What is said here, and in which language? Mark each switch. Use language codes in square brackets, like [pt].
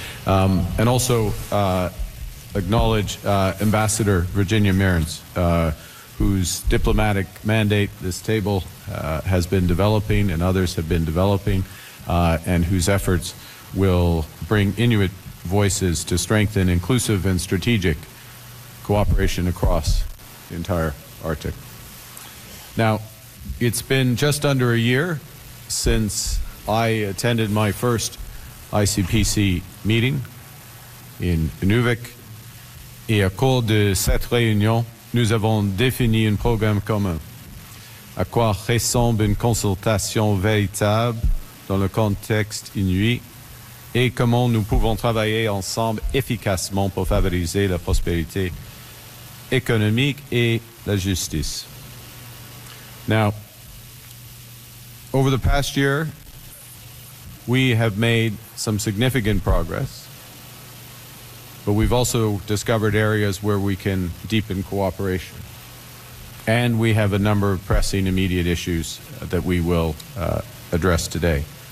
[en] And also acknowledge Ambassador Virginia Mearns, whose diplomatic mandate this table has been developing and others have been developing, and whose efforts will bring Inuit voices to strengthen inclusive and strategic cooperation across the entire Arctic. Now, it's been just under a year since I attended my first ICPC meeting in Inuvik. [fr] Et à cause de cette réunion, nous avons défini un programme commun. À quoi ressemble une consultation véritable dans le contexte Inuit et comment nous pouvons travailler ensemble efficacement pour favoriser la prospérité économique et la justice. [en] Now, over the past year, we have made some significant progress, but we've also discovered areas where we can deepen cooperation. And we have a number of pressing immediate issues that we will address today.